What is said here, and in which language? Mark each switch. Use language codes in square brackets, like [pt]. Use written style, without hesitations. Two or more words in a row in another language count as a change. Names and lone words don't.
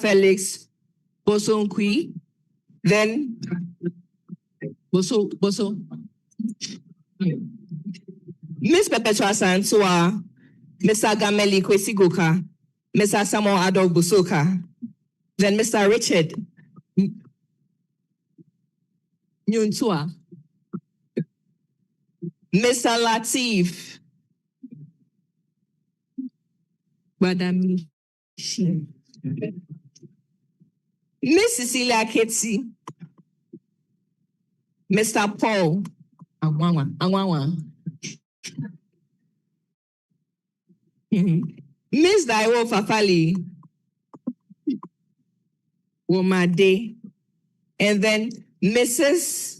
[en] Felix Bosonkwi. Then Boso. Miss Perpetua Santua, Mr. Gameli Kwesigoka, Mr. Samuel Adol Busoka, then Mr. Richard Nyuntua, Mr. Latif Badami, Miss Cecilia Ketsi, Mr. Paul Angwawa. Miss Daiwo Fafali Womade, and then Mrs.